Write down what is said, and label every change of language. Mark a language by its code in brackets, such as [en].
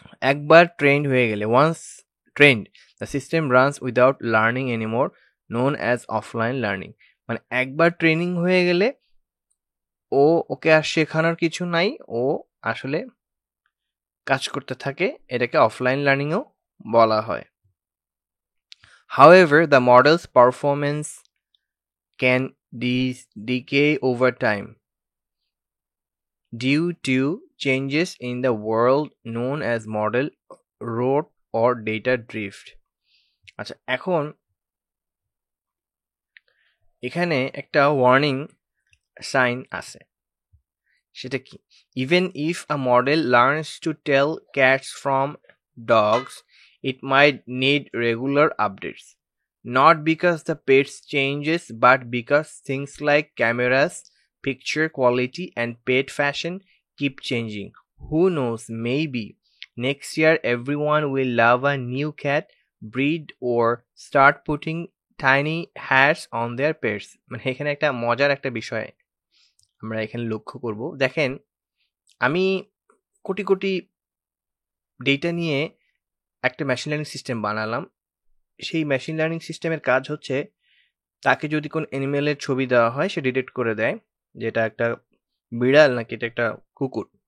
[bn] একবার ট্রেন্ড হয়ে গেলে, [en] Once trained, the system runs without learning anymore, known as offline learning. [bn] মানে একবার ট্রেনিং হয়ে গেলে ওকে আর শেখানোর কিছু নাই, ও আসলে কাজ করতে থাকে। এটাকে অফলাইন লার্নিংও বলা হয়। [en] However, the model's performance can decay over time due to changes in the world known as model rot or data drift. [bn] আচ্ছা, এখন এখানে একটা ওয়ার্নিং সাইন আছে। সেটা কি? [en] Even if a model learns to tell cats from dogs, it might need regular updates. Not because the pets changes, but because things like cameras, picture quality, and pet fashion keep changing. Who knows, maybe next year everyone will love a new cat breed or start putting tiny hats on their pets. [bn] মানে এখানে একটা মজার একটা বিষয় আমরা এখানে লক্ষ্য করব। দেখেন, আমি কোটি কোটি ডেটা নিয়ে একটা মেশিন লার্নিং সিস্টেম বানালাম। সেই মেশিন লার্নিং সিস্টেমের কাজ হচ্ছে, তাকে যদি কোন অ্যানিমেলের ছবি দেওয়া হয় সে ডিটেক্ট করে দেয় যেটা একটা বিড়াল নাকি এটা একটা কুকুর।